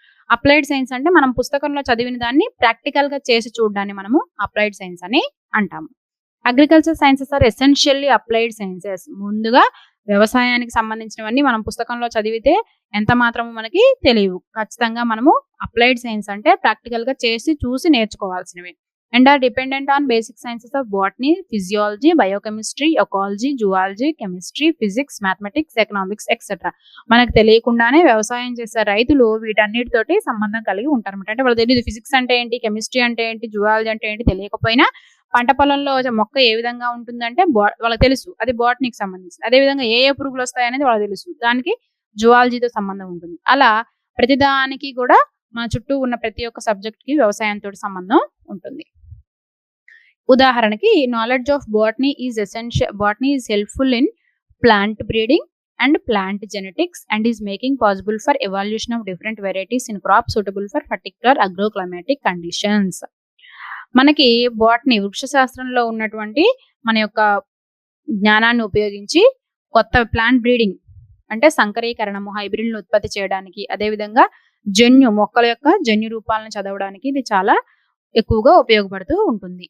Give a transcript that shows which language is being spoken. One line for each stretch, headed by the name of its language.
Telugu: Applied science అంటే మనం పుస్తకంలో చదివిన దాన్ని ప్రాక్టికల్ గా చేసి చూడడాన్ని మనము అప్లైడ్ సైన్స్ అని అంటాము.
English: Agriculture sciences are essentially applied sciences.
Telugu: ముందుగా వ్యవసాయానికి సంబంధించినవన్నీ మనం పుస్తకంలో చదివితే ఎంత మాత్రము మనకి తెలియవు. ఖచ్చితంగా మనము అప్లైడ్ సైన్స్ అంటే ప్రాక్టికల్ గా చేసి చూసి నేర్చుకోవాల్సినవి.
English: and are dependent on basic sciences of botany, physiology, biochemistry, ecology, zoology, chemistry, physics, mathematics, economics, etc.
Telugu: మనకు తెలియకుండానే వ్యవసాయం చేసే రైతులు వీటన్నిటితోటి సంబంధం కలిగి ఉంటారు అనమాట. అంటే వాళ్ళు తెలియదు ఫిజిక్స్ అంటే ఏంటి, కెమిస్ట్రీ అంటే ఏంటి, జువాలజీ అంటే ఏంటి తెలియకపోయినా పంట పొలంలో మొక్క ఏ విధంగా ఉంటుందంటే వాళ్ళకి తెలుసు, అది బాటనీకి సంబంధించింది. అదే విధంగా ఏ పురుగులు వస్తాయి అనేది వాళ్ళకి తెలుసు, దానికి జువాలజీతో సంబంధం ఉంటుంది. అలా ప్రతిదానికి కూడా మన చుట్టూ ఉన్న ప్రతి ఒక్క సబ్జెక్ట్ కి వ్యవసాయంతో సంబంధం ఉంటుంది. ఉదాహరణకి
English: Knowledge of botany is essential. Botany is helpful in plant breeding and plant genetics and is making possible for evolution of different varieties in crops suitable for particular agroclimatic conditions.
Telugu: మనకి botany వృక్ష శాస్త్రంలో ఉన్నటువంటి మన యొక్క జ్ఞానాన్ని ఉపయోగించి కొత్త plant breeding అంటే సంకరీకరణము, హైబ్రిడ్లను ఉత్పత్తి చేయడానికి, అదేవిధంగా మొక్కల యొక్క జన్యు రూపాలను చదవడానికి ఇది చాలా ఎక్కువగా ఉపయోగపడుతూ ఉంటుంది.